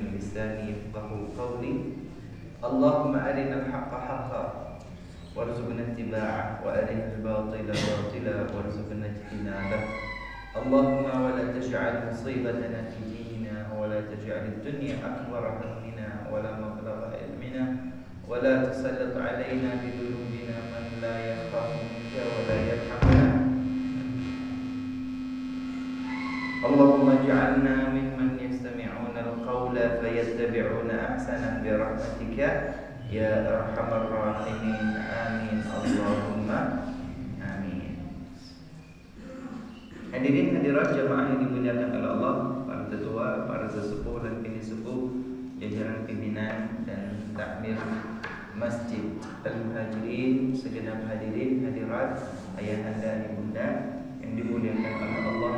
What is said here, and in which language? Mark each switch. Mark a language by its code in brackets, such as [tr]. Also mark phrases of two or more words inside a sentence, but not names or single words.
[ar] لساني يفقهوا قولي. اللهم أرنا الحق حقا وارزقنا اتباعه وأرنا الباطل باطلا وارزقنا اجتنابه. اللهم ولا تجعل مصيبتنا في ديننا ولا تجعل الدنيا أكبر همنا ولا مبلغ علمنا ولا تسلط علينا بذنوبنا من لا يخافك ولا يرحمنا. اللهم اجعلنا ممن يستمعون القول فيتبعون أحسن برحمتك يا أرحم الراحمين. آمين اللهم آمين. [id] Hadirin hadirat jamaah yang dimuliakan oleh Allah, para tetua, para sesepuh dan bini sepuh, jajaran pimpinan dan takmir Masjid Al-Muhajirin, segenap hadirin hadirat, ayahanda ibunda yang dimuliakan oleh Allah.